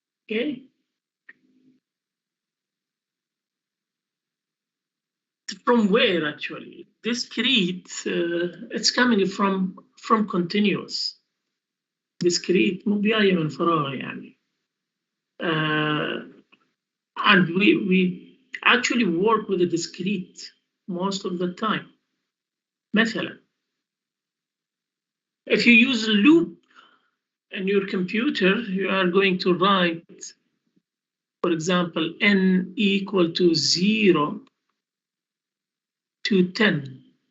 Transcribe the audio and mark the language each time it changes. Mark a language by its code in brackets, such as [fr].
[en] Okay, from where actually? Discrete, it's coming from continuous. [ar] Discrete مو جاية من فراغ يعني. [en] And we actually work with a discrete most of the time. مثلا, if you use a loop in your computer, you are going to write, for example, n equal to 0 to 10.